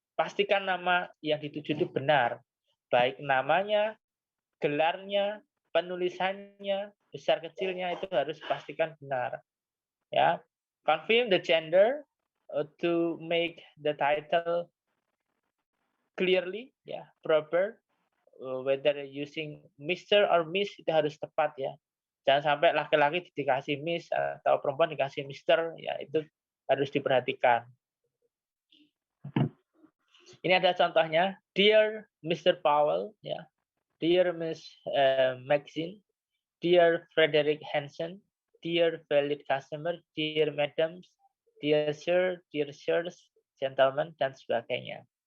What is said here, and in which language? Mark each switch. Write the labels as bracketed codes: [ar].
[id] Pastikan nama yang dituju itu benar. Baik namanya, gelarnya, penulisannya, besar kecilnya itu harus pastikan benar. [en] Ya, confirm the gender to make the title clearly, ya, proper. Whether using Mr. or Miss [id] itu harus tepat ya. Jangan sampai laki-laki dikasih Miss atau perempuan dikasih Mr. Ya, itu harus diperhatikan. Ini ada contohnya, [en] Dear Mr. Powell, ya, Dear Miss Maxine, Dear Frederick Hansen, Dear valued customer, Dear Madams, Dear Sir, Dear Sirs, Gentlemen, [id] dan sebagainya.